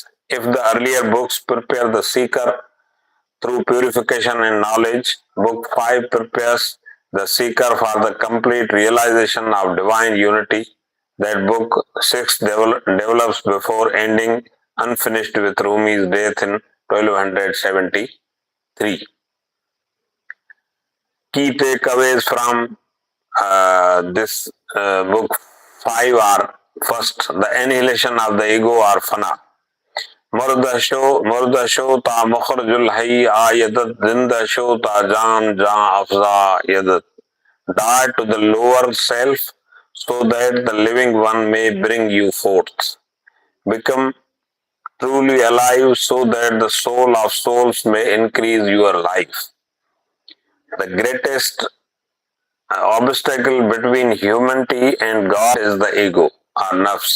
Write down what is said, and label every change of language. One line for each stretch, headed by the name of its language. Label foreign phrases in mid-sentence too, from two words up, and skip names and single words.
English: If the earlier books prepare the seeker through purification and knowledge, Book 5 prepares the seeker for the complete realization of divine unity that Book 6 develops before ending unfinished with Rumi's death in 1273. Key takeaways from this Book 5 are: first, the annihilation of the ego or fana.
Persian: مرده‌شو تا مخرج‌الحی عیادت، زنده‌شو تا جان‌افزا یادت.
English: Die to the lower self so that the living one may bring you forth. Become truly alive so that the soul of souls may increase your life. The greatest obstacle between humanity and God is the ego or nafs.